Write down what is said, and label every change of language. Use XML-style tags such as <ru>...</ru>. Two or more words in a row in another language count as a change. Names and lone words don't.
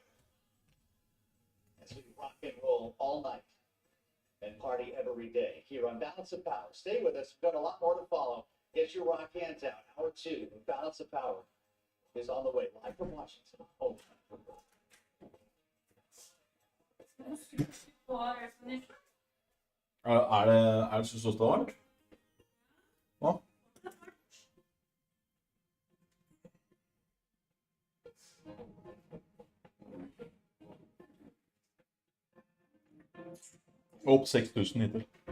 <en>As we rock and roll all night and party every day here on Balance of Power. Stay with us. We've got a lot more to follow. Get your rock hands out. Hour 2 of Balance of Power is on the way. Live from Washington. Oh.</en> <no>Er det så varmt? Hva? Opp 6000 hittil.</no>